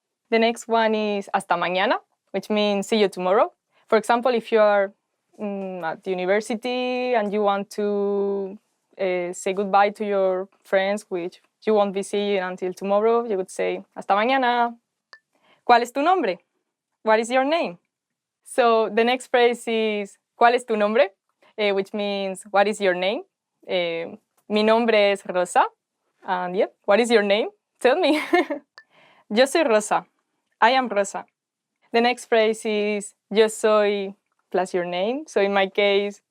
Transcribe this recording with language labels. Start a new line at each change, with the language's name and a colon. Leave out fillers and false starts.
English: The next one is
Spanish: hasta mañana,
English: which means see you tomorrow. For example, if you are at university and you want to say goodbye to your friends, which you won't be seeing until tomorrow, you would say
Spanish: hasta mañana. ¿Cuál es tu nombre?
English: What is your name? So the next phrase is
Spanish: ¿cuál es tu nombre?
English: Which means what is your name?
Spanish: Mi nombre es Rosa.
English: And yeah, what is your name? Tell me.
Spanish: Yo soy Rosa.
English: I am Rosa. The next phrase is
Spanish: yo soy
English: plus your name. So in my case,